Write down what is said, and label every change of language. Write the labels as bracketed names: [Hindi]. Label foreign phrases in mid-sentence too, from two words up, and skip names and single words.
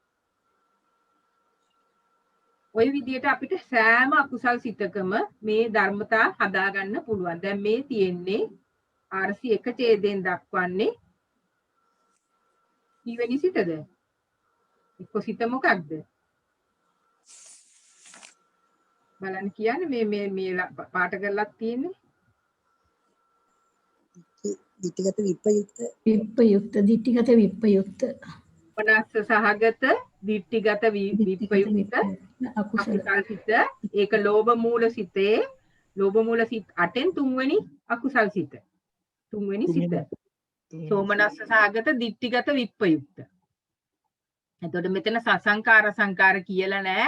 [Sinhala] ওই විදිහට අපිට සෑම අකුසල් සිතකම මේ ධර්මතා හදාගන්න පුළුවන්. දැන් මේ තියෙන්නේ 401 ඡේදයෙන් දක්වන්නේ කීවෙනි සිතද? එක්ක සිත මොකක්ද? බලන්න කියන්නේ මේ පාට කරලා තියෙන්නේ. [Pali] ditthigata vippayutta ditthigata vippayutta [Sinhala] මනස්ස සහගත [Pali] ditthigata vippayutta [Sinhala] අකුසල සිත. ඒක ලෝභ මූල සිතේ ලෝභ මූල සිත 8න් තුන්වෙනි අකුසල් සිත. තුන්වෙනි සිත. [Pali] සෝමනස්ස සහගත ditthigata vippayutta. [Sinhala] එතකොට මෙතන සසංකාර සංකාර කියලා නෑ.